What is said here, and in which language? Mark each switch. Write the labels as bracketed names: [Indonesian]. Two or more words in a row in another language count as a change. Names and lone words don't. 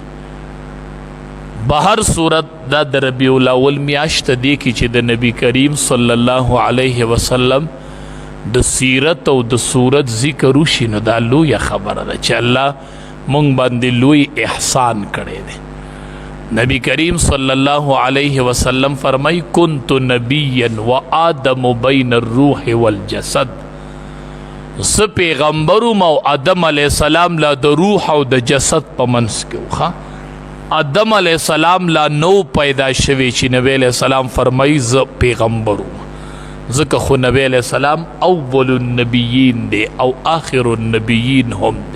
[Pashto] بهر صورت دا د ربیع الاول میاشت دی کې چې د نبی کریم [Arabic] صلی الله علیه وسلم [Pashto] د سیرت او د صورت ذکر وشي نو دا لویه خبره ده چې الله مونږ باندې لوی احسان کړی دی. نبی کریم [Arabic] صلی الله علیه وسلم [Pashto] فرمای [Arabic] کنت نبیا و آدم بین الروح والجسد. [Pashto] زه پیغمبرم او آدم [Arabic] علیه السلام [Pashto] لا د روح او د جسد په منځ کې و. آدم [Arabic] علیه السلام [Pashto] لا نو پیدا شوی چې نبی [Arabic] علیه السلام [Pashto] فرمای زه پیغمبرم. ځکه خو نبی [Arabic] علیہ السلام اول النبیین [Pashto] دی او [Arabic] آخر النبیین [Pashto] هم دی.